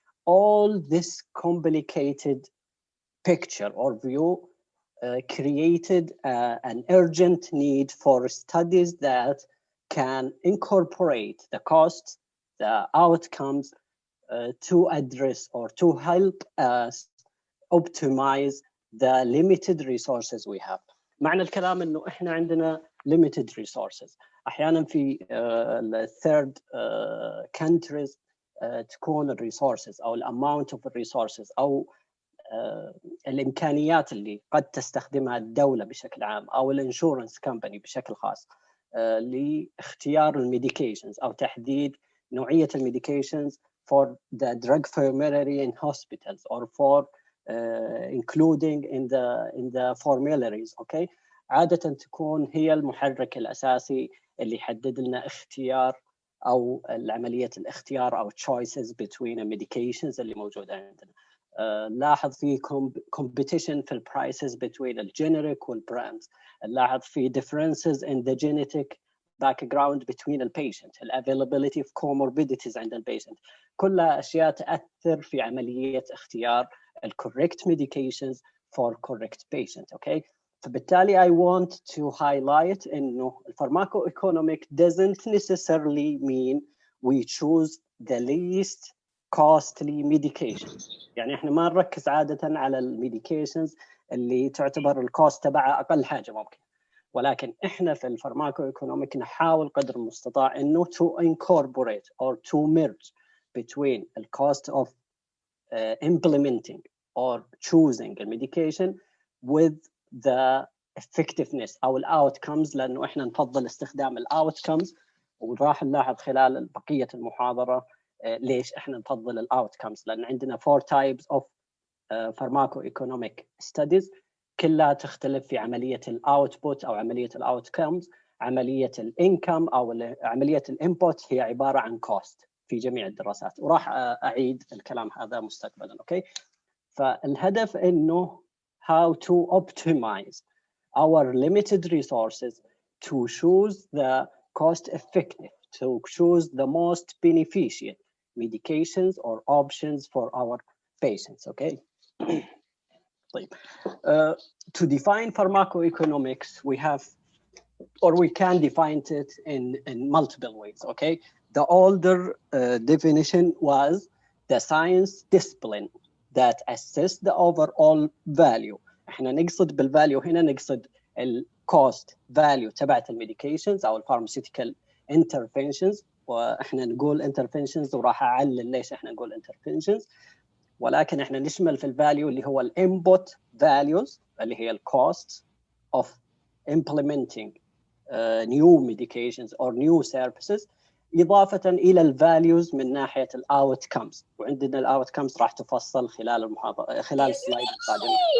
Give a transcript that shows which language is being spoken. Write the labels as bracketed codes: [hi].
[en] All this complicated picture or view created an urgent need for studies that can incorporate the costs, the outcomes to address or to help us optimize the limited resources we have. [ar] معنى الكلام إنه إحنا عندنا limited resources. أحيانا في third countries تكون resources أو amount of resources أو الإمكانيات اللي قد تستخدمها الدولة بشكل عام أو الانشورنس كمباني بشكل خاص لاختيار الميديكيشنز أو تحديد نوعية الميديكيشنز for the drug formulary in hospitals or for including in the formularies, okay? عادة تكون هي المحرك الأساسي اللي يحدد لنا اختيار أو عملية الاختيار أو choices between medications اللي موجودة عندنا. لاحظ في competition في prices between الجينيريك والبراندز. [en] لاحظ في differences in the genetic background between the patient, availability of comorbidities عند البيشنت. [ar] كلها أشياء تأثر في عملية اختيار correct medications for correct patient, okay? [en] فبالتالي I want to highlight إنه pharmacoeconomic doesn't necessarily mean we choose the least costly medication. [ar] يعني إحنا ما نركز عادة على الميديكيشنز اللي تعتبر الكوست تبعها أقل حاجة ممكن. [en] ولكن إحنا في الفارماكويكونوميك نحاول قدر المستطاع إنه to incorporate or to merge between the cost of [ar] implementing or choosing a medication with the effectiveness أو outcomes لأنه إحنا نفضل استخدام outcomes وراح نلاحظ خلال بقية المحاضرة ليش إحنا نفضل outcomes لأن عندنا 4 types of pharmacoeconomic studies كلها تختلف في عملية output أو عملية outcomes. [en] عملية income أو عملية input هي عبارة عن cost في جميع الدراسات وراح أعيد الكلام هذا مستقبلا، أوكي؟ فالهدف إنه how to optimize our limited resources to choose the cost effective, to choose the most beneficial medications or options for our patients, okay? طيب to define pharmacoeconomics we have or we can define it in multiple ways. Okay, the older definition was the science discipline that assess the overall value. [ar] احنا نقصد بالفاليو هنا نقصد الكوست فاليو تبعت الميديكيشنز او الفارماسيوتيكال انترفنشنز، واحنا نقول interventions وراح اعلل ليش احنا نقول interventions، ولكن احنا نشمل في الفاليو اللي هو الانبوت فاليوز اللي هي الكوست of implementing new medications or new services، إضافة إلى الفاليوز من ناحية الأوتكمز، وعندنا الأوتكمز راح تفصل خلال المحاضرة خلال السلايد القادمة.